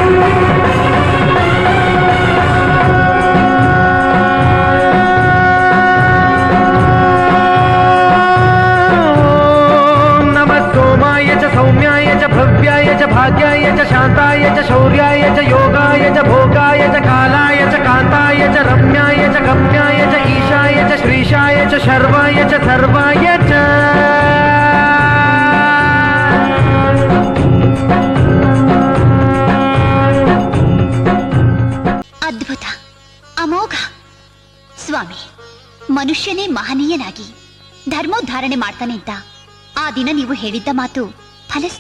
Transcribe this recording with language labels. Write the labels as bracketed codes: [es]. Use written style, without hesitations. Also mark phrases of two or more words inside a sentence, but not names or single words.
[sa] नमः सोमाय च सौम्याय च भव्याय च भाग्याय च शान्ताय च शौर्याय च योगाय च भोगाय च कालाय च कान्ताय च रम्याय च गम्याय च ईशाय च श्रीशाय च शर्वाय च सर्वाय च [kn] ಅದ್ಭುತ ಅಮೋಘ ಸ್ವಾಮಿ ಮನುಷ್ಯನೇ ಮಹನೀಯನಾಗಿ ಧರ್ಮೋದ್ಧಾರಣೆ ಮಾಡ್ತಾನೆ ಅಂತ ಆ ದಿನ ನೀವು ಹೇಳಿದ್ದ ಮಾತು ಫಲಿಸ್ತು.